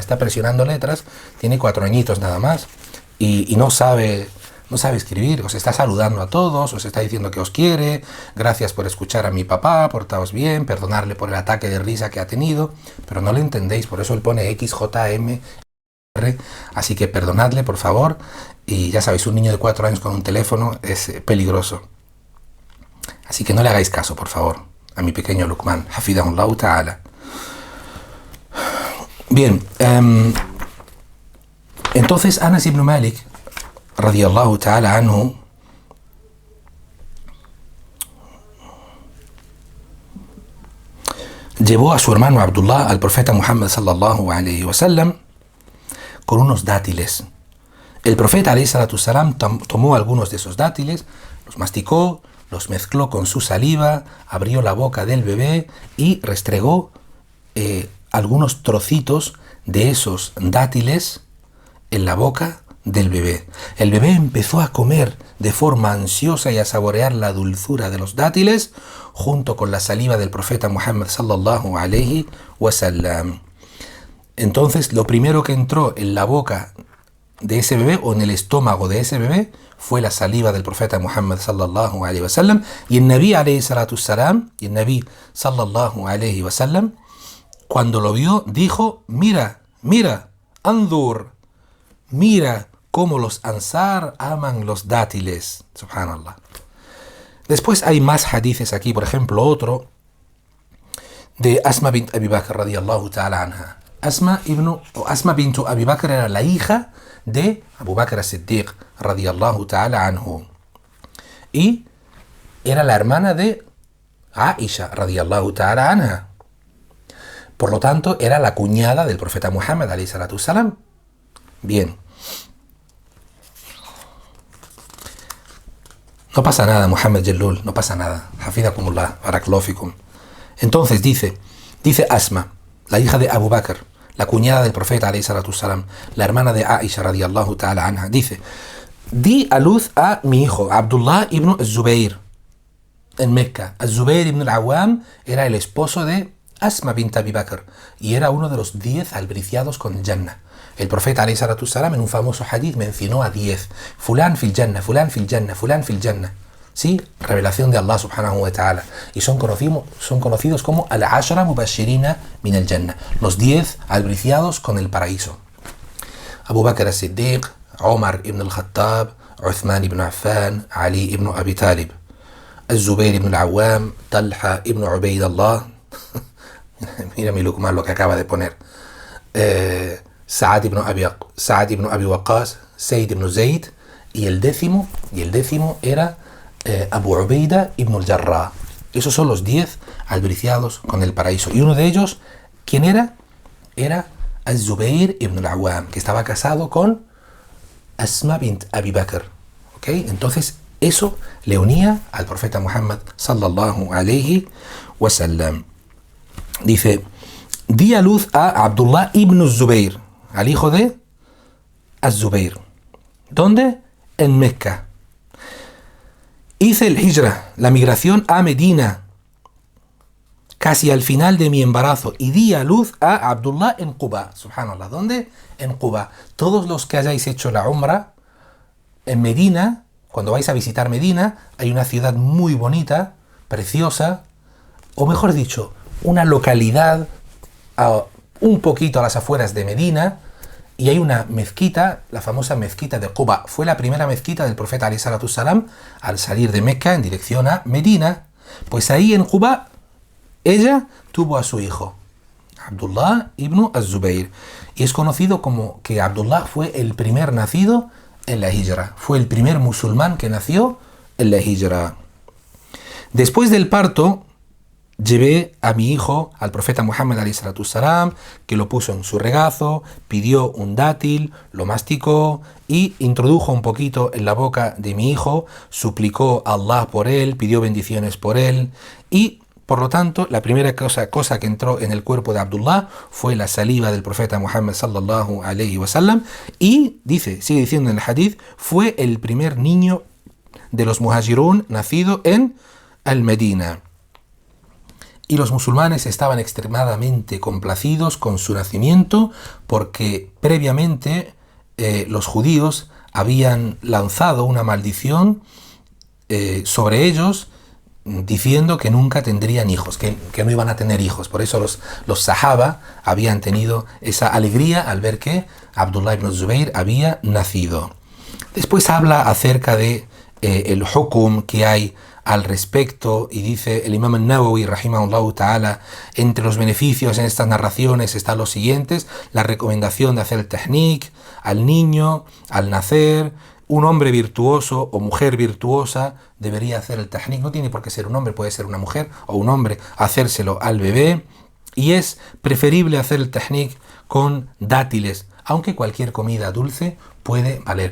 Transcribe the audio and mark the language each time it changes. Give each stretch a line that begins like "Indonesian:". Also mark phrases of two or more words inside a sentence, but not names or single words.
Spanish: está presionando letras, tiene 4 añitos nada más y no sabe escribir, os está saludando a todos, os está diciendo que os quiere, gracias por escuchar a mi papá, portaos bien, perdonarle por el ataque de risa que ha tenido, pero no le entendéis, por eso él pone XJM, así que perdonadle por favor, y ya sabéis, un niño de 4 años con un teléfono es peligroso, así que no le hagáis caso por favor a mi pequeño Luqman,
Arabic: حفظه الله تعالى.
Spanish: Bien, entonces Anas ibn Malik
Arabic: رضي الله تعالى عنه
Spanish: llevó a su hermano Abdullah al profeta Muhammad
Arabic: صلى الله عليه وسلم
Spanish: con unos dátiles. El profeta
Arabic: عليه الصلاة السلام
Spanish: tomó algunos de esos dátiles, los masticó, los mezcló con su saliva, abrió la boca del bebé y restregó algunos trocitos de esos dátiles en la boca del bebé. El bebé empezó a comer de forma ansiosa y a saborear la dulzura de los dátiles junto con la saliva del profeta Muhammad
Arabic: صلى الله عليه وسلم.
Spanish: Entonces lo primero que entró en la boca de ese bebé o en el estómago de ese bebé fue la saliva del profeta Muhammad
Arabic: صلى الله عليه وسلم
Spanish: y el Nabi
Arabic: عليه الصلاة السلام, صلى الله عليه وسلم,
Spanish: cuando lo vio dijo: mira, anzur, mira cómo los ansar aman los dátiles. Subhanallah. Después hay más hadices aquí, por ejemplo otro de Asma bint Abi Bakr
Arabic: رضي الله تعالى عنها.
Spanish: Asma bint Abi Bakr era la hija de Abu Bakr as-Siddiq
Arabic: رضي الله تعالى عنه
Spanish: y era la hermana de Aisha
Arabic: رضي الله تعالى عنها.
Spanish: Por lo tanto, era la cuñada del profeta Muhammad
Arabic: عليه الصلاة السلام.
Spanish: Bien. No pasa nada, Muhammad Jellul, no pasa nada. Hafidakumullah,
Arabic: بارك الله فيكم.
Spanish: Entonces dice, Dice Asma, la hija de Abu Bakr, la cuñada del profeta
Arabic: عليه الصلاة السلام,
Spanish: la hermana de Aisha
Arabic: رضي الله تعالى عنها,
Spanish: dice: di a luz a mi hijo, Abdullah ibn Zubayr, en Mecca. Zubayr ibn al-Awwam era el esposo de Asma bint Abi Bakr y era uno de los 10 albriciados con el Jannah. El profeta
Arabic: عليه الصلاة السلام
Spanish: en un famoso hadith mencionó a 10.
Arabic: فلان في الجنة، فلان في الجنة، فلان في الجنة.
Spanish: Sí, revelación de Allah
Arabic: سبحانه وتعالى.
Spanish: Y son conocidos como
Arabic: العشرة مبشرين من الجنة,
Spanish: los 10 albriciados con el paraíso. Abu Bakr as-Siddiq, Omar ibn al-Khattab, Uthman ibn Affan, Ali ibn Abi Talib, Zubayr ibn al-Awwam, Talha ibn Ubaydallah, mira mi Luqman lo que acaba de poner, Sa'ad ibn Abi Waqqas, Sayyid ibn Zayd, y el décimo era Abu Ubaida ibn al-Jarrah. Esos son los 10 albriciados con el paraíso. Y uno de ellos, ¿quién era? Era Zubayr ibn al-Awwam, que estaba casado con Asma bint Abi Bakr. ¿Okay? Entonces, eso le unía al profeta Muhammad
Arabic: صلى الله عليه وسلم.
Spanish: Dice: di a luz a Abdullah ibn Zubayr, al hijo de Az-Zubayr. ¿Dónde? En Mecca. Hice el hijra, la migración a Medina, casi al final de mi embarazo, y di a luz a Abdullah en Quba. Subhanallah. ¿Dónde? En Quba. Todos los que hayáis hecho la Umrah en Medina, cuando vais a visitar Medina, hay una ciudad muy bonita, preciosa, o mejor dicho, una localidad un poquito a las afueras de Medina, y hay una mezquita, la famosa mezquita de Quba. Fue la primera mezquita del profeta
Arabic: عليه الصلاة السلام
Spanish: al salir de Mecca en dirección a Medina. Pues ahí en Quba, ella tuvo a su hijo, Abdullah ibn Az-Zubayr. Y es conocido como que Abdullah fue el primer nacido en la hijra. Fue el primer musulmán que nació en la hijra. Después del parto, llevé a mi hijo al profeta Muhammad
Arabic: عليه الصلاة السلام,
Spanish: que lo puso en su regazo, pidió un dátil, lo masticó y introdujo un poquito en la boca de mi hijo, suplicó a Allah por él, pidió bendiciones por él, y por lo tanto la primera cosa que entró en el cuerpo de Abdullah fue la saliva del profeta Muhammad
Arabic: صلى الله عليه وسلم,
Spanish: y sigue diciendo en el hadith, fue el primer niño de los muhajirun nacido en Al-Medina. Y los musulmanes estaban extremadamente complacidos con su nacimiento porque previamente los judíos habían lanzado una maldición sobre ellos diciendo que nunca tendrían hijos, que no iban a tener hijos. Por eso los sahaba habían tenido esa alegría al ver que Abdullah ibn Zubayr había nacido. Después habla acerca de el hukum que hay al respecto, y dice el Imam al-Nawawi
Arabic: رحمه الله تعالى:
Spanish: entre los beneficios en estas narraciones están los siguientes: la recomendación de hacer el tahnik al niño al nacer. Un hombre virtuoso o mujer virtuosa debería hacer el tahnik, no tiene por qué ser un hombre, puede ser una mujer o un hombre, hacérselo al bebé, y es preferible hacer el tahnik con dátiles, aunque cualquier comida dulce puede valer.